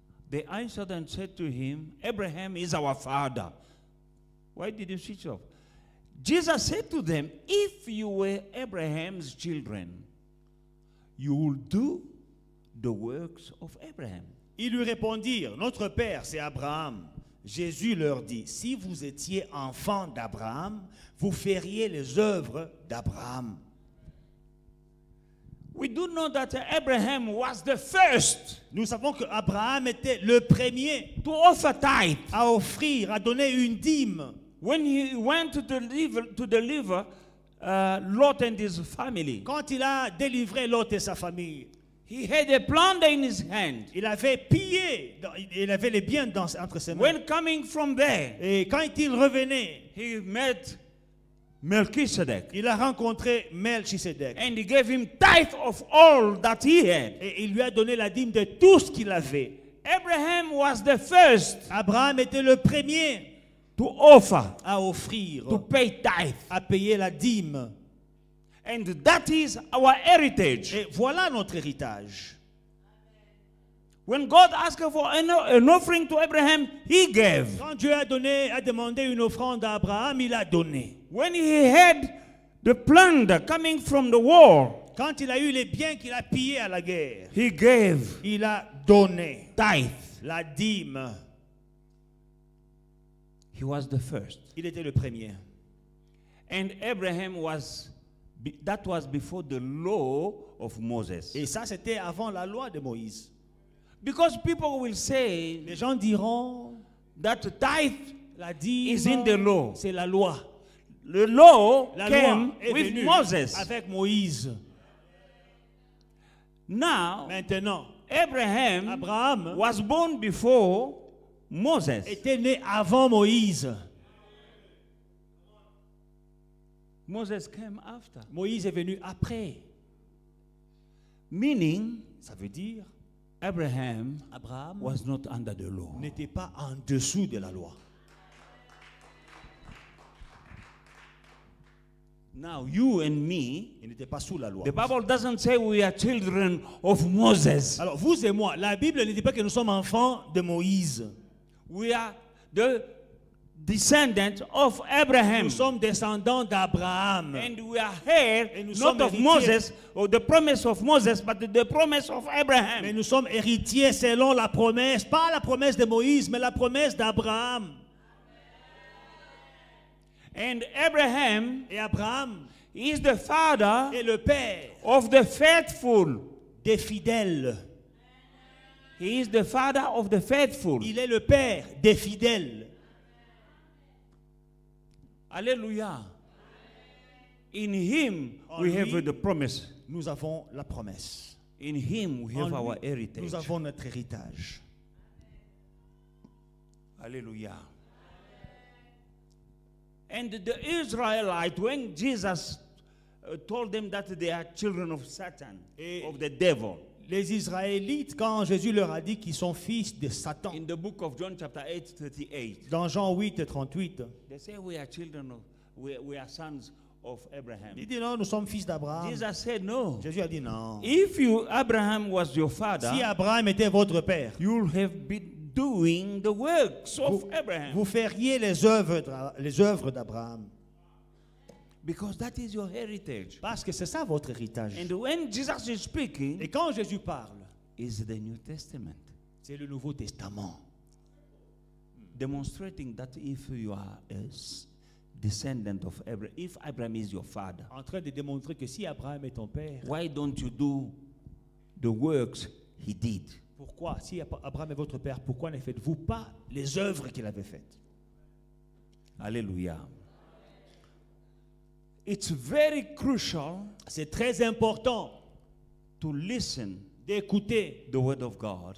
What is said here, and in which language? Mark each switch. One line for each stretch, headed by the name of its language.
English: They answered and said to him, Abraham is our father. Why did you switch off? Jesus said to them, if you were Abraham's children, you would do the works of Abraham.
French: Ils lui répondirent, notre père, c'est Abraham. Jésus leur dit, si vous étiez enfants d'Abraham, vous feriez les œuvres d'Abraham.
English: We do know that Abraham was the first
French: Nous savons que Abraham était le premier
English: to offer tithe.
French: à offrir, à donner une dîme.
English: When he went to deliver Lot and his family,
French: Quand il a délivré Lot et sa famille,
English: he had a plunder in his hand.
French: il avait pillé, il avait les biens entre ses mains.
English: When coming from there,
French: Et quand il revenait,
English: he met Melchizedek.
French: il a rencontré Melchisedec.
English: And he gave him tithe of all that he had.
French: Et il lui a donné la dîme de tout ce qu'il avait.
English: Abraham was the first
French: Abraham était le premier
English: to offer,
French: à offrir,
English: to pay tithe.
French: à payer la dîme.
English: And that is our heritage.
French: Et voilà notre héritage.
English: When God asked for an offering to Abraham, he gave.
French: Quand Dieu a demandé une offrande à Abraham, il a donné.
English: When he had the plunder coming from the war,
French: Quand il a eu les biens qu'il a pillés à la guerre,
English: he gave
French: il a donné
English: tithe.
French: la dîme.
English: He was the first.
French: Il était le premier.
English: And Abraham that was before the law of Moses.
French: Et ça, c'était avant la loi de Moïse.
English: Because people will say
French: Les gens diront,
English: that tithe
French: la dîme,
English: is in the law.
French: c'est la loi.
English: the law
French: La
English: came
French: loi est
English: with
French: venue
English: Moses.
French: avec Moïse.
English: Now,
French: Maintenant,
English: Abraham
French: Abraham
English: was born before Moses.
French: était né avant Moïse.
English: Moses came after.
French: Moïse est venu après.
English: Meaning,
French: Ça veut dire,
English: Abraham
French: Abraham
English: was not under the law.
French: n'était pas en dessous de la loi.
English: Now, you and me,
French: Il n'était pas sous la loi.
English: the Bible doesn't say we are children of Moses.
French: Alors, vous et moi, la Bible ne dit pas que nous sommes enfants de Moïse.
English: We are the descendants of Abraham.
French: Nous sommes descendants d'Abraham.
English: And we are heirs
French: Et nous
English: not
French: sommes
English: of
French: héritiers.
English: Moses or the promise of Moses, but the promise of
French: Mais
English: Abraham.
French: nous sommes héritiers selon la promesse, pas la promesse de Moïse, mais la promesse d'Abraham.
English: And Abraham
French: Et Abraham
English: is the father
French: est le père
English: of the faithful.
French: des fidèles.
English: He is the father of the faithful.
French: Il est le père des fidèles.
English: Hallelujah. In him
French: En
English: we
French: lui,
English: have the promise.
French: Nous avons la promesse.
English: In him we have
French: En
English: our
French: lui,
English: heritage.
French: nous avons notre héritage.
English: Hallelujah. And the Israelites, when Jesus told them that they are children of Satan,
French: Et-
English: of the devil,
French: Les Israélites, quand Jésus leur a dit qu'ils sont fils de Satan,
English: in the book of John chapter 8, 38,
French: dans Jean 8, 38,
English: they say we are children of, we are sons of Abraham.
French: il dit non, nous sommes fils d'Abraham.
English: Jesus said no.
French: Jésus a dit non.
English: If Abraham was your father,
French: Si Abraham était votre père,
English: you'll have been doing the works of Abraham.
French: vous feriez les œuvres d'Abraham.
English: Because that is your heritage.
French: Parce que c'est ça votre héritage.
English: And when Jesus is speaking,
French: Et quand Jésus parle,
English: is the New Testament.
French: c'est le Nouveau Testament.
English: Demonstrating that if you are a descendant of Abraham, if Abraham is your father,
French: En train de démontrer que si Abraham est ton père,
English: why don't you do the works he did?
French: pourquoi, si Abraham est votre père, pourquoi ne faites-vous pas les œuvres qu'il avait faites? Hallelujah.
English: It's very crucial
French: C'est très important
English: to listen
French: d'écouter
English: the word of God,